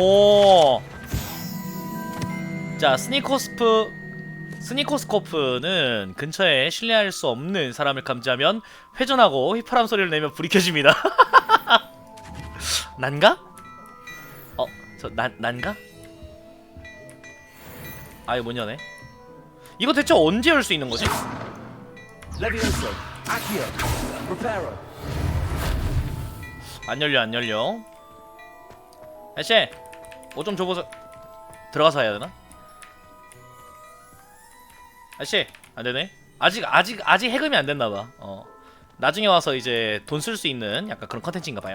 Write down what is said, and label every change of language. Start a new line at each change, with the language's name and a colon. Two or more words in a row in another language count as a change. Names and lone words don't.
Korean: 자, 스니코스코프는 근처에 신뢰할 수 없는 사람을 감지하면 회전하고 휘파람 소리를 내며 불이 켜집니다. 난가? 난가? 이거 못 여네. 이거 대체 언제 열 수 있는 거지?
Latin: Levioso. Accio. Reparo.
Korean: 안 열려. 아저씨, 뭐 좀 줘보세요. 들어가서 해야 되나? 아저씨, 안 되네. 아직 해금이 안 됐나 봐. 나중에 와서 이제 돈 쓸 수 있는 약간 그런 컨텐츠인가 봐요.